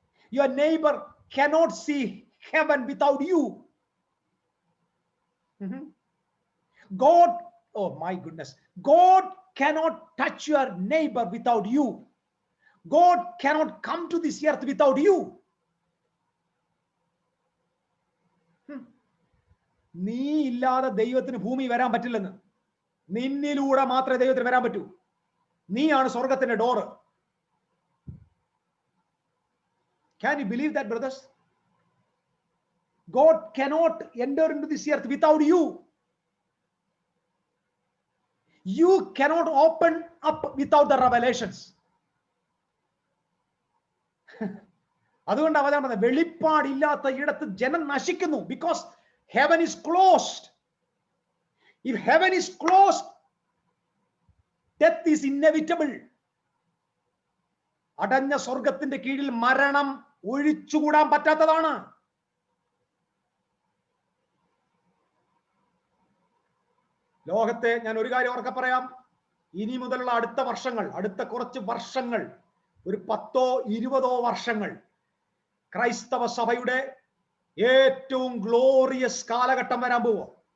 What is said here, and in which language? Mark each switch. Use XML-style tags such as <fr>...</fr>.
<en>Your neighbor cannot see heaven without you. God, oh my goodness, God cannot touch your neighbor without you. God cannot come to this earth without you.</en> <ml>നീ ഇല്ലാതെ ദൈവത്തിന് ഭൂമി വരാൻ പറ്റില്ലെന്ന്. നിന്നിലൂടെ മാത്രമേ ദൈവത്തിന് വരാൻ പറ്റൂ. നീയാണ് സ്വർഗത്തിന്റെ door.</ml> <en>Can you believe that, brothers? God cannot enter into this earth without you. You cannot open up without the revelations.</en> <ml>അതുകൊണ്ട് അവൻ പറഞ്ഞത് വെളിപ്പാടില്ലാത്ത ഇടത്ത് ജനം നശിക്കുന്നു.</ml> <en>Because heaven is closed. If heaven is closed, death is inevitable.</en> <ml>അടഞ്ഞ സ്വർഗത്തിന്റെ കീഴിൽ മരണം ഒഴിച്ചുകൂടാൻ പറ്റാത്തതാണ്. ലോകത്തെ ഞാൻ ഒരു കാര്യം ഓർക്കെ പറയാം. ഇനി മുതലുള്ള അടുത്ത വർഷങ്ങൾ, അടുത്ത കുറച്ച് വർഷങ്ങൾ, ഒരു 10-20 വർഷങ്ങൾ ക്രൈസ്തവ സഭയുടെ ഏറ്റവും ഗ്ലോറിയസ് കാലഘട്ടം വരാൻ പോവുക.</ml>